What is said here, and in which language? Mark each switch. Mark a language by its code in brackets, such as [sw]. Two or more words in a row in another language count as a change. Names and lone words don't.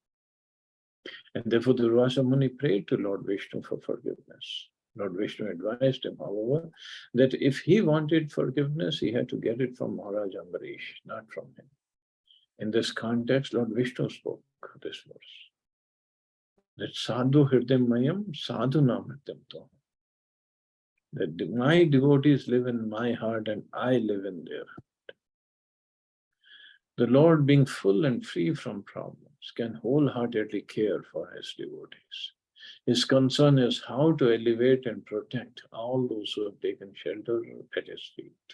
[en] And therefore Durvasa Muni prayed to Lord Vishnu for forgiveness. Lord Vishnu advised him, however, that if he wanted forgiveness, he had to get it from Maharaj Ambarish, not from him. In this context, Lord Vishnu spoke this verse, that [sa] साधु हृदयं मह्यं, साधूनां हृदयं त्वहम्. [en] That my devotees live in my heart and I live in their heart. The Lord, being full and free from problems, can wholeheartedly care for his devotees. His concern is how to elevate and protect all those who have taken shelter at his feet.